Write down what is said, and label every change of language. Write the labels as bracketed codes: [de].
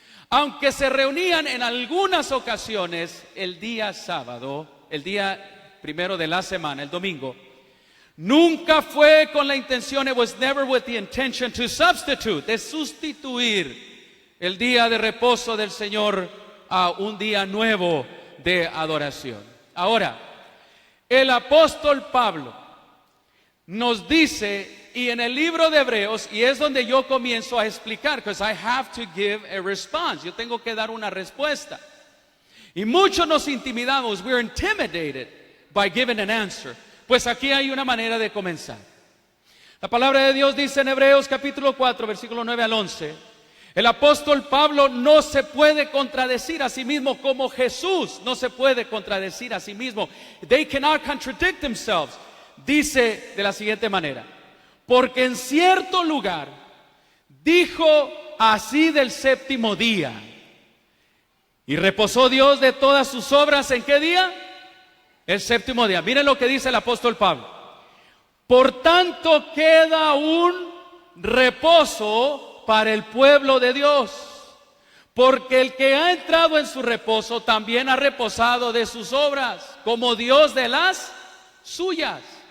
[es] Aunque se reunían en algunas ocasiones el día sábado, el día primero de la semana, el domingo, nunca fue con la intención, [en] it was never with the intention to substitute, [es] de sustituir el día de reposo del Señor a un día nuevo de adoración. Ahora, el apóstol Pablo nos dice, y en el libro de Hebreos, y es donde yo comienzo a explicar, [en] because I have to give a response, [es] yo tengo que dar una respuesta. Y muchos nos intimidamos, [en] we're intimidated by giving an answer. [es] Pues aquí hay una manera de comenzar. La palabra de Dios dice en Hebreos capítulo 4, versículo 9 al 11, el apóstol Pablo no se puede contradecir a sí mismo como Jesús no se puede contradecir a sí mismo. [en] They cannot contradict themselves. [es] Dice de la siguiente manera: porque en cierto lugar dijo así del séptimo día, y reposó Dios de todas sus obras, ¿en qué día? El séptimo día. Miren lo que dice el apóstol Pablo: por tanto queda un reposo para el pueblo de Dios, porque el que ha entrado en su reposo también ha reposado de sus obras, como Dios de las suyas.